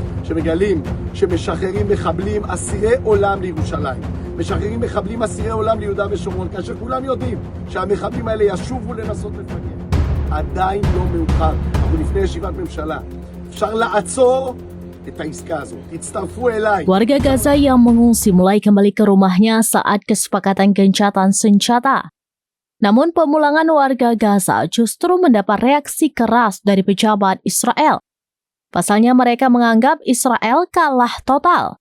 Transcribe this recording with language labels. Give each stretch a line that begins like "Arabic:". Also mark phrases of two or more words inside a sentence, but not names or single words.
Hebrew: שמגלים שמשחררים מחבלים אסירי עולם לירושלים, משחררים מחבלים אסירי עולם ליהודה ושומרון, כאשר כולם יודעים שהמחבלים האלה ישובו לנסות לפגר. עדיין לא מאוחר, אנחנו לפני ישיבת ממשלה. אפשר לעצור את העסקה הזאת. תצטרפו אליי.
Indonesian: Warga Gaza yang mengungsi mulai kembali ke rumahnya saat kesepakatan gencatan senjata. Namun pemulangan warga Gaza justru mendapat reaksi keras dari pejabat Israel. Pasalnya mereka menganggap Israel kalah total.